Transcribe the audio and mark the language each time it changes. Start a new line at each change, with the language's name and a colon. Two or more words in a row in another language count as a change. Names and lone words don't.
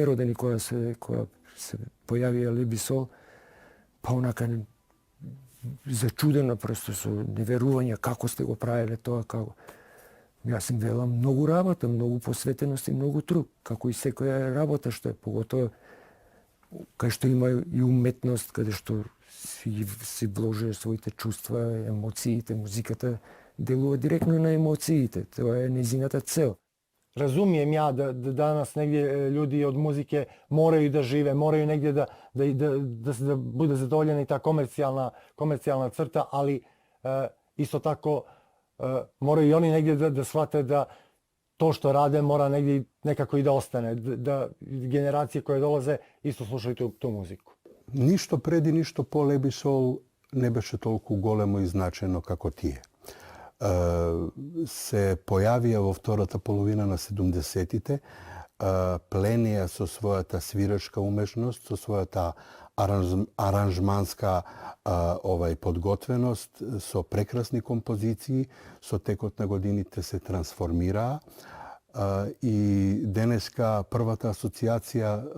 Macedonian: родени кога се појавија Лебисол, па онака зачудено просто со неверување како сте го правеле тоа, како јас им велам многу работа, многу посветеност и многу труд, како и секоја работа што е, поготово кај што има и уметност, каде што си вложи своите чувства, емоциите, музиката делува директно на емоциите. Тоа е незината цел.
Serbian: Разумиjem ja da danas negdje ljudi od muzike moraju da žive, moraju negdje da bude zadovoljena i ta komercijalna crta, ali isto tako moraju i oni negdje da shvate da to što rade mora negdje nekako i da ostane, da generacije koje dolaze isto slušaju tu muziku.
Macedonian: Ништо преди, ништо по Лебисол не беше толку големо и значено како тие. Се појавија во втората половина на 70-тите, пленија со својата свирачка умешност, со својата аранжманска подготвеност, со прекрасни композиции, со текот на годините се трансформираа и денеска првата асоциација